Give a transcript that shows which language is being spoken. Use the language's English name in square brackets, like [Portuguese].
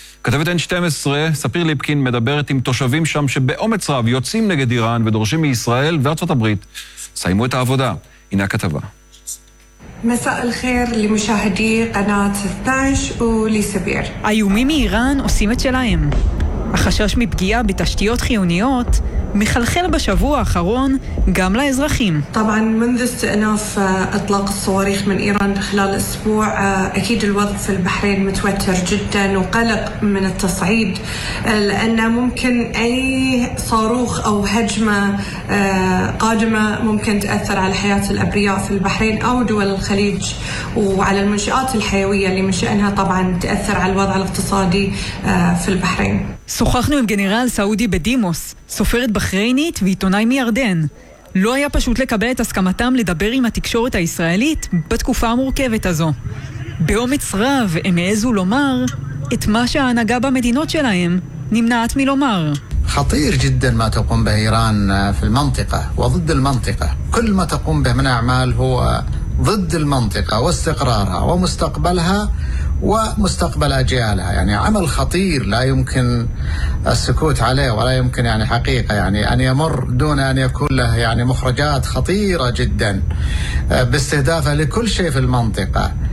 [Hebrew] כתבת N12, ספיר ליפקין, מדברת עם תושבים שם שבאומץ רב יוצאים נגד איראן ודורשים מישראל וארצות הברית סיימו את העבודה. הנה הכתבה. מסע אלחיר למשהדי קנאת 12 ולסביר. איומים מאיראן עושים את שלהם. החשש מפגיעה בתשתיות חיוניות מחלחל בשבוע האחרון גם לאזרחים. [Arabic] طبعا منذ استئناف اطلاق الصواريخ من ايران خلال اسبوع اكيد الوضع في البحرين متوتر جدا وقلق من التصعيد لان ممكن اي صاروخ او هجمه قادمه ممكن تاثر على حياه الابرياء في البحرين او دول الخليج وعلى المنشات الحيويه اللي من شانها طبعا تاثر على الوضع الاقتصادي في البحرين. [Hebrew] שוחחנו עם גנרל סעודי בדימוס, סופרת בחריינית ועיתונאי מירדן. לא היה פשוט לקבל את הסכמתם לדבר עם התקשורת הישראלית בתקופה המורכבת הזו. באומץ רב הם העזו לומר את מה שההנהגה במדינות שלהם נמנעת מלומר. [Arabic] خطير جدا ما تقوم به ايران في المنطقه وضد المنطقه كل ما تقوم به من اعمال هو ضد المنطقه واستقرارها ومستقبلها ومستقبل اجيالها يعني عمل خطير لا يمكن السكوت عليه ولا يمكن يعني حقيقه يعني ان يمر دون ان يكون له يعني مخرجات خطيره جدا باستهدافه لكل شيء في المنطقه.